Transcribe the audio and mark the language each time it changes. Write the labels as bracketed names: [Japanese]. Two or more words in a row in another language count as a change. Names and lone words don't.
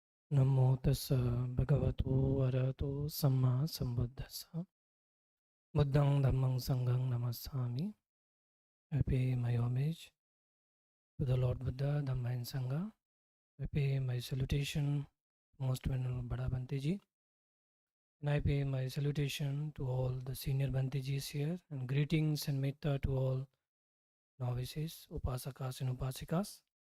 [Pali] Namo tassa bhagavato arahato samma sambuddhassa. Buddhang dhammang sanghang namassami. [English] I pay my homage to the Lord Buddha, Dhamma and Sangha. I pay my salutation to Most Venerable Bada Bhanteji. And I pay my salutation to all the senior Bhantejis here, and greetings and metta to all novices, upasakas and upasikas.